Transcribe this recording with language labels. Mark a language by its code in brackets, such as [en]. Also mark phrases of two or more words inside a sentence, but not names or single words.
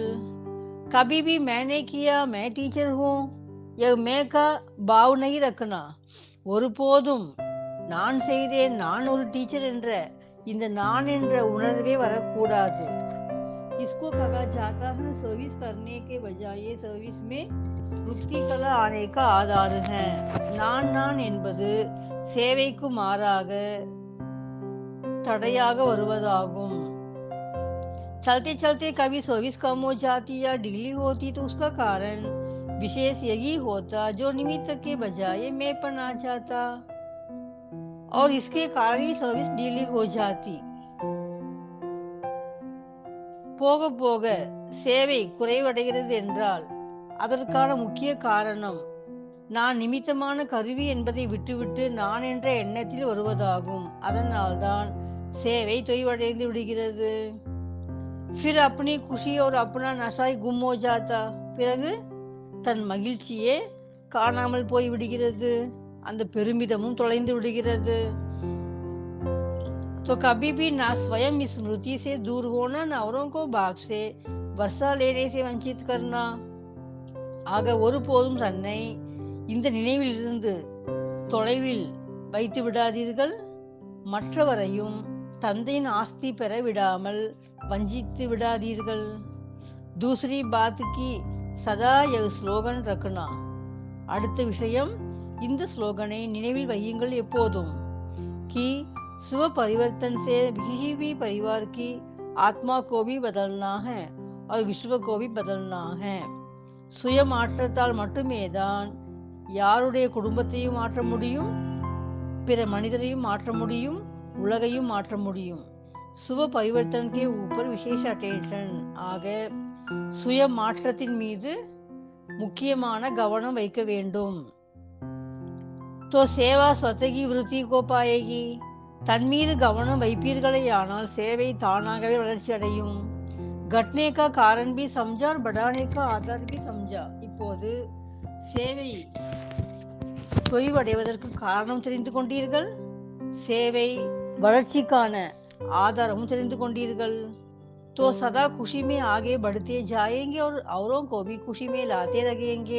[hi] कभी भी मैंने किया मैं टीचर हूँ यह मैं का भाव नहीं रखना. [ta] ஒருபோதும் நான் செய்தேன், நான் ஒரு டீச்சர் என்ற இந்த நான் என்ற உணர்வே வரக்கூடாது. [hi] इसको कहा जाता है सर्विस करने के बजाय सर्विस में रुचि कला आने का आधार है. [ta] நான் என்பது சேவைக்கு மாறாக தடையாக வருவதாகும். [hi] चलते चलते कभी सर्विस कम हो जाती या ढीली होती तो उसका कारण विशेष यही होता जो निमित्त के बजाय मैं पर आ जाता और इसके कारण ही सर्विस ढीली हो जाती. [ta] போக போக சேவை குறைவடைகிறது என்றால் அதற்கான முக்கிய காரணம் நான் நிமித்தமான கருவி என்பதை விட்டுவிட்டு நான் என்ற எண்ணத்தில் வருவதாகும். அதனால்தான் சேவை தொய்வடைந்து விடுகிறது. [hi] फिर अपनी खुशी और अपना नशा गुम हो जाता. [ta] பிறகு தன் மகிழ்ச்சியே காணாமல் போய் விடுகிறது, அந்த பெருமிதமும் தொலைந்து விடுகிறது. [hi] तो कभी भी ना स्वयं स्मृति से दूर होना, ना औरों को बाप से वर्षा लेने से वंचित करना. [ta] ஆக ஒருபோதும் தன்னை இந்த நினைவில் இருந்து தொலைவில் வைத்து விடாதீர்கள், மற்றவரையும் தந்தையின் ஆஸ்தி பெற விடாமல் வஞ்சித்து விடாதீர்கள். [hi] दूसरी बात की सदा यह स्लोगन रखना. [ta] அடுத்த விஷயம், இந்த ஸ்லோகனை நினைவில் வையுங்கள் எப்போதும். [hi] कि स्व परिवर्तन से किसी भी परिवार की आत्मा को भी बदलना है और विश्व को भी बदलना है. [ta] சுய மாற்றத்தால் மட்டுமே தான் யாருடைய குடும்பத்தையும் மாற்ற முடியும், பிற மனிதரையும் மாற்ற முடியும், உலகையும் மாற்ற முடியும். [hi] स्व परिवर्तन के ऊपर विशेष अटेंशन. [ta] ஆக சுய மாற்றத்தின் மீது முக்கியமான கவனம் வைக்க வேண்டும். [hi] तो सेवा स्वतः की वृत्ति को पाएगी. [ta] தன் மீது கவனம் வைப்பீர்களேயானால் சேவை தானாகவே வளர்ச்சி அடையும். [hi] घटने का कारण भी समझा और बढ़ाने का आधार भी समझा. [ta] இப்போது சேவை தொய்வடைவதற்கு காரணம் தெரிந்து கொண்டீர்கள், சேவை வளர்ச்சிக்கான ஆதாரமும் தெரிந்து கொண்டீர்கள். [hi] तो सदा खुशी में आगे बढ़ते जाएंगे और औरों को भी खुशी में लाते रहेंगे.